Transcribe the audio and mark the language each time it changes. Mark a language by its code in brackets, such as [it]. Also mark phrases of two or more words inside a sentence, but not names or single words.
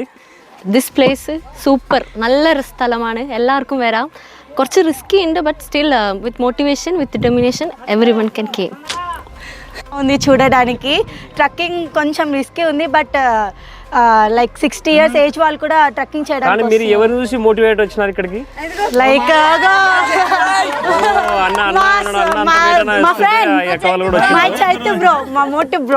[en] this place super, [ml] നല്ലൊരു സ്ഥലമാണ്. എല്ലാവർക്കും വരാം. കുറച്ച് റിസ്കി ഉണ്ട്, [en] but still with motivation with determination everyone can come. [te] ఉంది చూడడానికి. ట్రక్కింగ్ కొంచెం రిస్కీ ఉంది, [en] but like 60 years age [te] వాళ్ళు కూడా ట్రెక్కింగ్ కానీ చేయడానికి మీరు ఎవరిని చూసి మోటివేట్ వచ్చినారు ఇక్కడికి? లైక్ మా ఫ్రెండ్ మా చైతు బ్రో, మా మోటివ్ బ్రో.